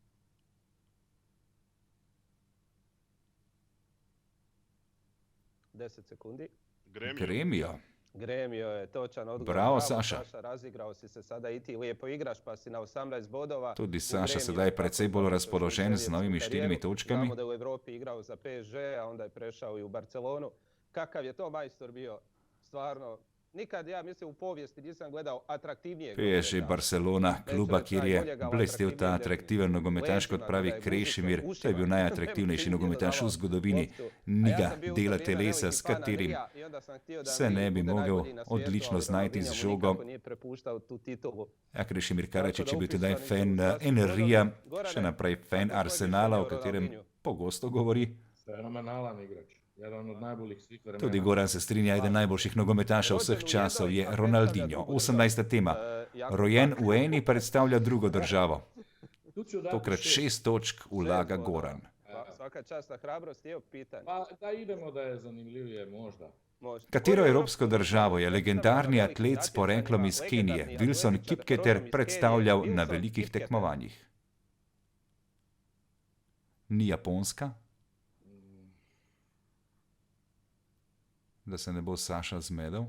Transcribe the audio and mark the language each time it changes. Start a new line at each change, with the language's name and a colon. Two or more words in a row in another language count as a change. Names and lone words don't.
Croatian: Gremio. Gremio je točan odgovor. Bravo, Saša. Razigrao si se sada i ti lijepo igraš pa si na 18 bodova.
Slovenian: Tudi Saša sedaj precej bolj razpoložen z novimi 4 točkami.
Croatian: Znamo da je u Evropi igrao za PSG, a onda je prešao i u Barcelonu. Kakav je to majstor bio? Stvarno, nikad ja mislim u povijesti nisam gledao atraktivnijeg. PSG Barcelona,
Slovenian: kluba, kjer je blestel ta atraktiven nogometaš, kot pravi Krešimir. To je bil najatraktivnejši nogometaš v zgodovini. Ni ga dela telesa, s katerim se ne bi mogel odlično znajti z žogo. Ja, Krešimir Karačić je bil tedaj fan Henryja, še naprej fan Arsenala, o katerem pogosto govori.
Croatian: Fenomenalan igrač. Jedan od najboljih svih vremena.
Slovenian: Tudi Goran se strinja, eden najboljših nogometašev vseh časov je Ronaldinho. 18. tema. Rojen v eni predstavlja drugo državo. Tokrat 6 točk vlaga Goran.
Croatian: Svaka čast na hrabrost, evo pitanje. Pa da idemo da je zanimljivije možda.
Slovenian: Katero evropsko državo je legendarni atlet s poreklom iz Kenije, Wilson Kipketer, predstavljal na velikih tekmovanjih? Ni Japonska? Da se ne bo Saša zmedel.